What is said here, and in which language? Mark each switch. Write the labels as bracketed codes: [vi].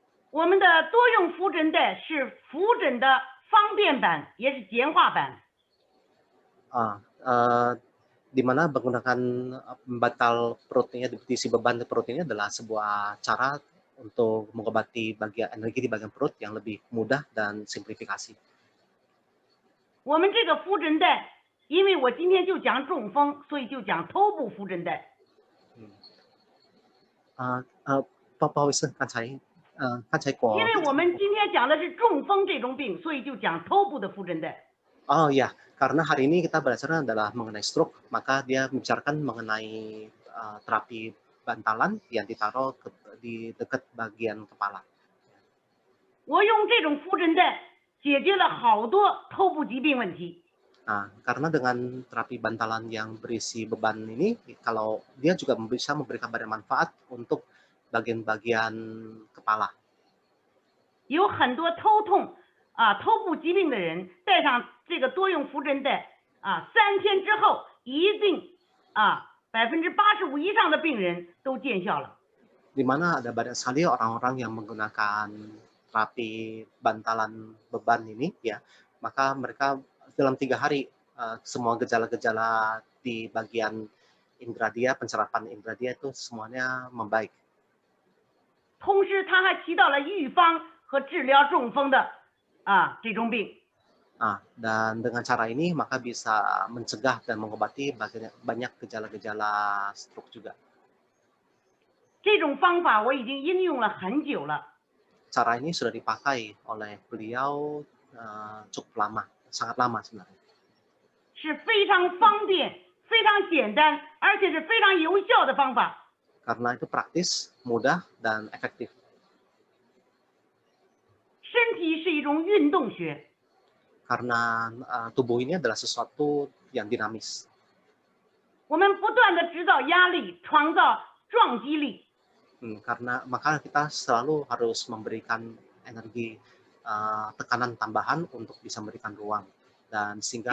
[zh] 我们的多用扶枕带是扶枕的方便版，也是简化版。 [id] Di mana menggunakan bantal perutnya diisi beban di perut ini adalah sebuah cara untuk mengobati bagian energi di bagian perut yang lebih mudah dan simplifikasi. [zh] 我们这个扶枕带，因为我今天就讲中风，所以就讲头部扶枕带。不好意思，刚才过。因为我们今天讲的是中风这种病，所以就讲头部的扶枕带。 [id] Oh ya, karena hari ini kita belajarnya adalah mengenai stroke, maka dia membicarakan mengenai terapi bantalan yang ditaruh di dekat bagian kepala. [zh] 我用这种扶枕带解决了好多头部疾病问题。 [id] Karena dengan terapi bantalan yang berisi beban ini, kalau dia juga bisa memberikan banyak manfaat untuk bagian-bagian kepala. [zh] 有很多头痛头部疾病的人带上这个多用扶枕带3天之后，一定85%以上的病人都见效了。 [id] Di mana ada banyak sekali orang-orang yang menggunakan terapi bantalan beban ini, ya, maka mereka dalam 3 hari semua gejala-gejala di bagian indera dia, pencerapan indera dia itu semuanya membaik. [zh] 同时，它还起到了预防和治疗中风的这种病。 [id] Dan dengan cara ini maka bisa mencegah dan mengobati banyak gejala-gejala stroke juga. [zh] 这种方法我已经应用了很久了。 [id] Cara ini sudah dipakai oleh beliau cukup lama, sangat lama sebenarnya. [zh] 是非常方便、非常简单，而且是非常有效的方法。 [id] Karena itu praktis, mudah, dan efektif. [zh] 身体是一种运动学， [id] Karena tubuh ini adalah sesuatu yang dinamis. [zh] 我们不断的制造压力，创造撞击力。 [id] Karena maka kita selalu harus memberikan energi tekanan tambahan untuk bisa memberikan ruang dan sehingga